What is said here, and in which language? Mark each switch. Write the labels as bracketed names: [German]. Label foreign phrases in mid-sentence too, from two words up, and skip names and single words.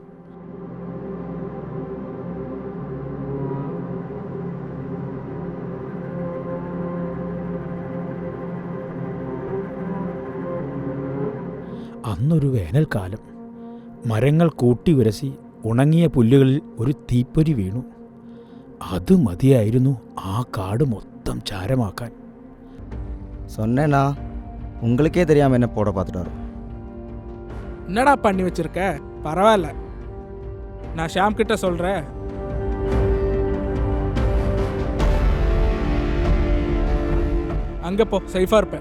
[Malayalam] അന്നൊരു വേനൽക്കാലം. മരങ്ങൾ കൂട്ടിയുരസി ഉണങ്ങിയ പുല്ലുകളിൽ ഒരു തീപ്പൊരി വീണു. അത് മതിയായിരുന്നു ആ കാട് മൊത്തം ചാരമാക്കാൻ. [Tamil] சொன்னேண்ணா, உங்களுக்கே தெரியாமல் என்ன போட பார்த்துட்டாரு. என்னடா பண்ணி வச்சிருக்க? பரவாயில்ல, நான் ஷாம் கிட்ட சொல்கிறேன். அங்கே போ, சேஃபாக இருப்பேன்.